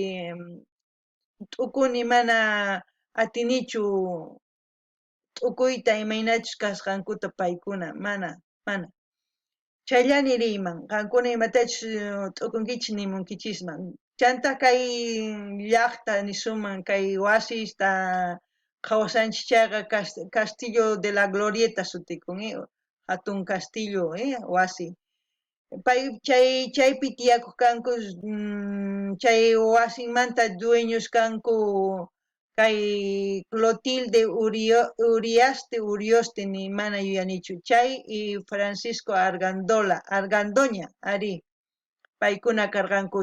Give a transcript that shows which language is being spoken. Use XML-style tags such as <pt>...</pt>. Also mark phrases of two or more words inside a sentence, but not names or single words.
<qu>t'ukuni mana atinichu t'ukuyta imaynachus kasqankuta paykuna mana chayllani riyman qankuna imatachus t'ukunkichis nimunkichisman chanta kay llaqta nisuman kay wasista qhawasanchis chayqa Castillo de la Glorieta sutikun hatun castillo wasi pay chaypi tiyakuq kanku chay wasimanta dueños kanku kay Clotilde Urioste ni mana yuyanichu chay y Francisco Argandoña ari paykuna karqanku</qu>